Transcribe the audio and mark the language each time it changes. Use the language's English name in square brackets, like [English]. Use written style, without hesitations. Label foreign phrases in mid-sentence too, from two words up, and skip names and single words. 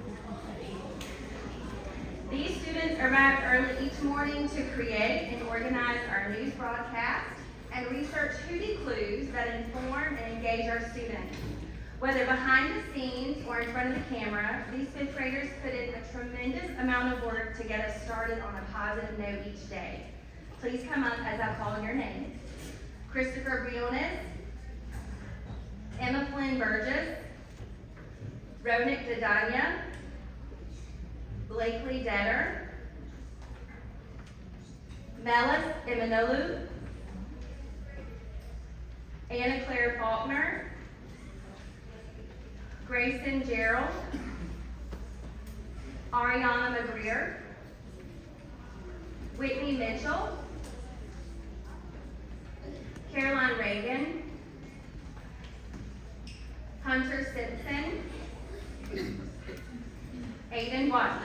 [English] These students arrived early each morning to create and organize our news broadcast and research hooty clues that inform and engage our students. Whether behind the scenes or in front of the camera, these fifth graders put in a tremendous amount of work to get us started on a positive note each day. Please come up as I call your names. Christopher Briones, Emma Flynn Burgess, Ronik Dadanya, Blakely Detter, Melis Imanolu, Anna Claire Faulkner, Grayson Gerald, Ariana McGreer, Whitney Mitchell, Caroline Reagan, Hunter Simpson, Aiden Watley.